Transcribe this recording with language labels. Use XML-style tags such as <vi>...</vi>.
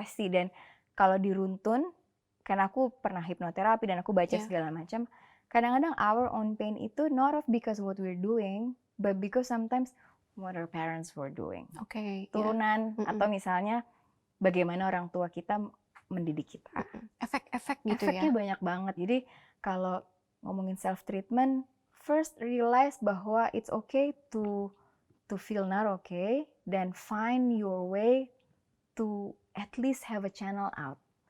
<id>pasti dan kalau diruntun karena aku pernah hipnoterapi dan aku baca iya, segala macam, kadang-kadang</id> <en>our own pain</en> <id>itu</id> <en>not of because what we're doing, but because sometimes what our parents were doing.</en> <id>oke, ya, Turunan mhm, atau misalnya bagaimana orang tua kita mendidik kita. mhm. Efek-efek gitu ya? Efeknya banyak banget. Jadi kalau ngomongin</id> <en>self treatment, first realize</en> <id>bahwa</id> <en>it's okay to feel not okay</en> <id>dan</id> <en>find your way to at least have a channel out.</en>